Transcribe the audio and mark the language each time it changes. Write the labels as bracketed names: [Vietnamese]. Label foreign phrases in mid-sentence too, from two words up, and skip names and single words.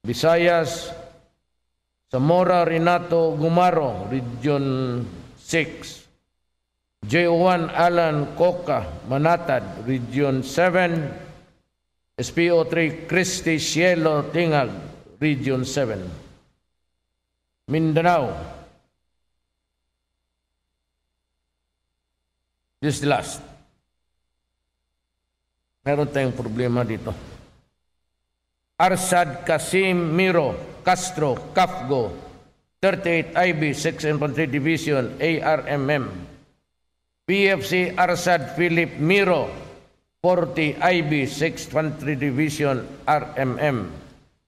[English] Visayas, Zamora Renato Gumaro, Region 6. J1 Alan Coca, Manatad, Region 7. SPO3 Christy Cielo Tingag, Region 7. Mindanao. This is the last. [Filipino] Meron tayong problema dito. [English] Arsad Kasim Miro Castro Kafgo, 38 IB 6 Infantry Division ARMM. PFC Arsad Philip Miro, 40 IB 6th Infantry Division RMM.